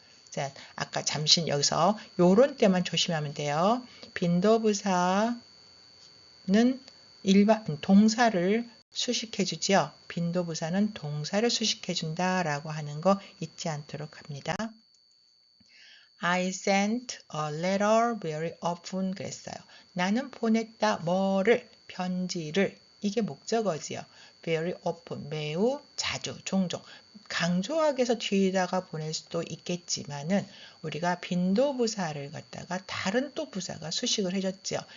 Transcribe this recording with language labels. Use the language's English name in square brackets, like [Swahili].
[Korean] 자, 아까 잠시 여기서 요런 때만 조심하면 돼요. 빈도부사는 일반 동사를 수식해 주지요. 빈도부사는 동사를 수식해 준다 라고 하는 거 잊지 않도록 합니다. [English] I sent a letter very often 그랬어요. [Korean] 나는 보냈다 뭐를 편지를 이게 목적어지요. very often 매우 자주 종종 강조하기 위해서 뒤에다가 보낼 수도 있겠지만은 우리가 빈도부사를 갖다가 다른 또 부사가 수식을 해줬죠.